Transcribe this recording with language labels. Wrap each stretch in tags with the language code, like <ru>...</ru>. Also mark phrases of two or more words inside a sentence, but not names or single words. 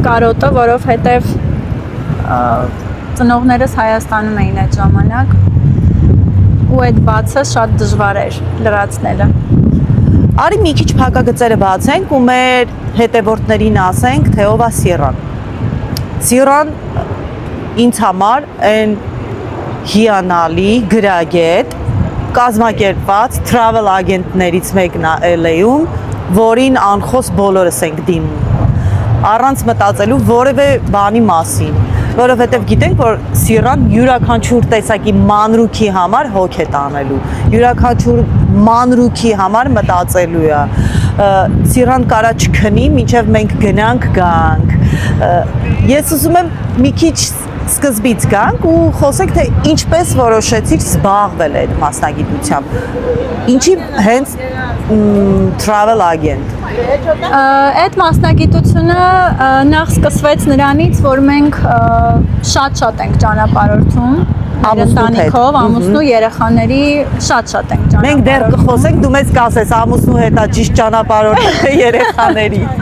<hy>Կարոտը, որովհետև ծնողներս Հայաստանում էին այդ ժամանակ ու այդ բացը շատ դժվար էր լրացնելը։ Արի մի քիչ փակագծերը բացենք ու մեր հետևորդներին ասենք, թե ով է Սիրան։ Սիրան ինձ համար այն հիանալի գրագետ կազմակերպված</hy> <en>travel agent-</en> <hy>ներից մեկն է LA-ում, որին անխոս բոլորս ենք դիմում։ Առանց մտածելու որևէ բանի մասին, որովհետև գիտենք, որ Սիրան յուրաքանչյուր տեսակի մանրուքի համար հոգ է տանելու, յուրաքանչյուր մանրուքի համար մտածելու է։ Սիրան կարա չքնի, մինչև մենք գնանք գանք։ Ես ուզում եմ մի քիչ սկզբից գանք ու խոսենք, թե ինչպես որոշեցիք զբաղվել այդ մասնագիտությամբ։ Ինչի հենց</hy> <en>travel agent։</en> <hy>Այդ մասնագիտությունը նախ սկսվեց նրանից, որ մենք շատ ենք ճանապարհորդում ընտանիքով, ամուսնու երեխաների շատ ենք ճանապարհորդում։ Մենք դեռ կխոսենք, դու մեզ կասես ամուսնու հետ է ճիշտ ճանապարհորդը թե երեխաների։</hy>